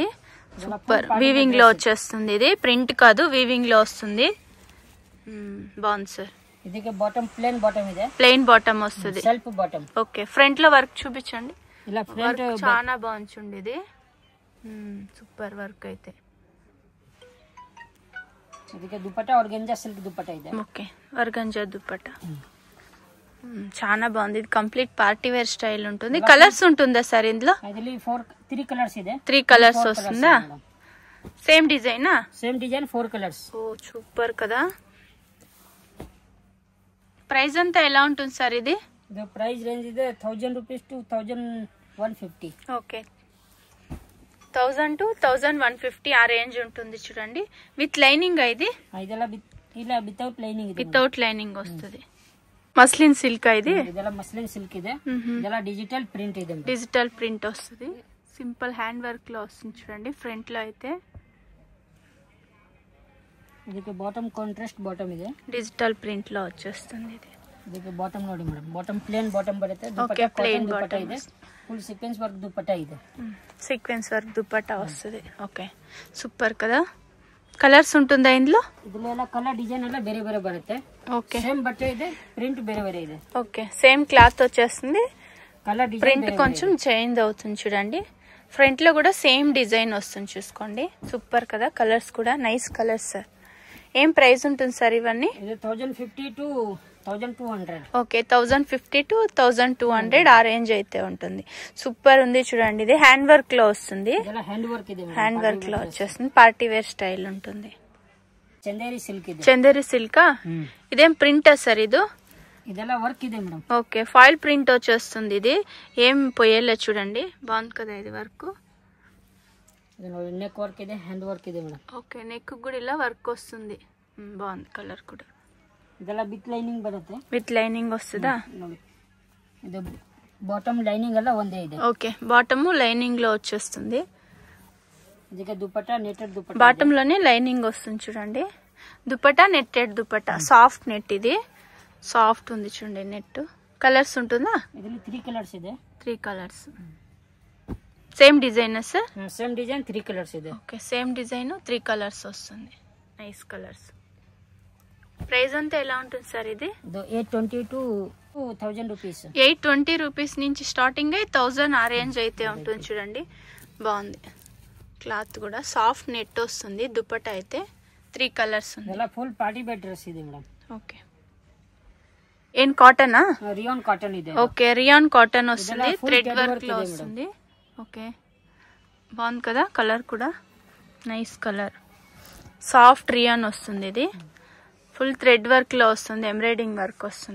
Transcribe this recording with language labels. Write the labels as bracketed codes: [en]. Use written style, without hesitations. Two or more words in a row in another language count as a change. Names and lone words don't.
[en] super weaving [te] లో వచ్చేస్తుంది. ఇది ప్రింట్ కాదు, వీవింగ్ లో వస్తుంది. బాగుంది సార్. [kn] ಇದಕ್ಕೆ [en] bottom plain bottom [kn] ಇದೆ. [en] plain bottom [te] వస్తుంది, [en] self bottom. okay, front [te] లో వర్క్ చూపించండి. ఇలా ఫ్రంట్ చాలా బాగుంది చూడండి. ఇది [en] super work [te] అయితే. [kn] ಇದಕ್ಕೆ ದುಪಟ್ಟಾ [en] organza silk [kn] దుపట్టా ಇದೆ. [en] okay, organza [te] దుపట్టా చాలా బాగుంది. ఇది [en] complete party wear style [te] ఉంటుంది. కలర్స్ ఉంటుందా సార్ ఇందులో? [kn] 3 కలర్స్ ಇದೆ. [te] 3 కలర్స్ వస్తుందా? [en] same designా? same design 4 colors. [te] ఓ సూపర్ కదా. ప్రైస్ అంతా ఎలా ఉంటుంది సార్? ఇది [en] price range ಇದೆ 1000 rupees to 1150. [te] ఓకే, 1000 to 1150 ఆ రేంజ్ ఉంటుంది చూడండి. [en] with lining [te] ఇది. [kn] ಇದೆಲ್ಲ ಇಲ್ಲ [en] without lining [kn] ಇದೆ. [en] without lining [te] వస్తుంది. [en] muslin silk [te] ఇది. [kn] ಇದೆಲ್ಲ [en] muslin silk [kn] ಇದೆ. ಇದೆಲ್ಲ [en] digital print [kn] ಇದೆ. [en] digital print [te] వస్తుంది. [en] simple hand work [te] లో వస్తుంది చూడండి. ఫ్రంట్ లో అయితే [kn] ಇದಕ್ಕೆ [en] bottom contrast bottom [kn] ಇದೆ. [en] digital print [te] లో వచ్చేస్తుంది ఇది. [kn] ಇದಕ್ಕೆ ಬಾಟಮ್ ನೋಡಿ ಮೇಡಮ್, [en] bottom plain bottom [kn] ಬರುತ್ತೆ. [en] okay, plain bottom [kn] ಇದೆ. [en] full sequence work [kn] దుపట్టా ಇದೆ. [en] sequence work [te] దుపట్టా వస్తుంది. [en] okay, super [te] కదా. కలర్స్ ఉంటుందా ఇందులో? [kn] ಇದೆಲ್ಲ [en] color design [kn] ಎಲ್ಲ ಬೇರೆ ಬೇರೆ ಬರುತ್ತೆ. [te] ఓకే, [kn] సేమ్ బట్టే ಇದೆ, ప్రింట్ ಬೇರೆ ಬೇರೆ ಇದೆ. [en] okay, same cloth [te] వచ్చేస్తుంది. [en] color design [te] ప్రింట్ కొంచెం చేంజ్ అవుతుంది చూడండి. ఫ్రంట్ లో కూడా [en] same design [te] వస్తుంది చూసుకోండి. సూపర్ కదా. కలర్స్ కూడా [en] nice colors [te] సార్. ఏం ప్రైస్ ఉంటుంది సార్ ఇవన్నీ? ఇది 1050 to 1200. ఓకే, 1050 to 1200 ఆ రేంజ్ అయితే ఉంటుంది. సూపర్ ఉంది చూడండి. ఇది [en] hand work [te] లో వస్తుంది. [en] hand work ಇದೆ, hand work [te] లో వచ్చేస్తుంది. [en] party wear style [te] ఉంటుంది. [kn] చందేరి సిల్క్ ಇದೆ. [te] చందేరి సిల్కా? ఇదేం ప్రింట్ సార్ ఇది? [kn] ಇದೆಲ್ಲ వర్క్ ಇದೆ మేడం. [en] okay, foil print [te] వచ్చేస్తుంది. ఇది ఏం పోయేలే చూడండి. బాగుంది కదా ఇది వర్క్. [en] neck work ಇದೆ, hand work ಇದೆ మేడం. [te] ఓకే, నెక్ కూడా ఇలా వర్క్ వస్తుంది. బాగుంది కలర్ కూడా. [kn] ಇದೆಲ್ಲ [en] with lining [kn] ಬರುತ್ತೆ. [en] with lining [te] వస్తుందా? [kn] ನೋಡಿ, ಇದು [en] bottom lining [kn] ಎಲ್ಲ ಒಂದೇ ಇದೆ. [en] okay, bottom lining [te] లో వచ్చేస్తుంది. [kn] ಇದಕ್ಕೆ ದುಪಟ್ಟಾ ನೆಟೆಡ್ ದುಪಟ್ಟಾ. [te] బాటమ్ లోనే లైనింగ్ వస్తుంది చూడండి. దుపట్టా నెట్టెడ్ దుపట్టా, [en] soft net. [te] ఇది సాఫ్ట్ ఉంది చూడండి నెట్. కలర్స్ ఉంటుందా? [kn] ಇದರಲ್ಲಿ 3 కలర్స్ ಇದೆ. [te] 3 కలర్స్. [en] same design [te] సార్? [en] same design 3 colors ಇದೆ. okay, same design 3 colors [te] వస్తుంది. [en] nice colors. [te] ప్రైస్ అంతా ఎలా ఉంటుంది సార్ ఇది? [en] 820 to 1000 రూపీస్. [te] 820 రూపీస్ నుంచి స్టార్టింగ్ అయ్యి 1000 ఆ రేంజ్ అయితే ఉంటుంది చూడండి. బాగుంది. క్లాత్ కూడా [en] soft net [te] వస్తుంది. దుపట్టా అయితే 3 కలర్స్ ఉంది. [kn] ಎಲ್ಲ [en] full party wear dress [kn] ಇದೆ ಮೇಡಮ್. [te] ఓకే, ఏం కాటనా? [en] rayon cotton ಇದೆ. okay, rayon cotton [te] వస్తుంది. [en] thread work [te] లో వస్తుంది. ఓకే, బాగుంది కదా. కలర్ కూడా [en] nice color. soft rayon [te] వస్తుంది. ఇది [en] full thread work [te] లో వస్తుంది. [en] embroiding work [te] వస్తుంది.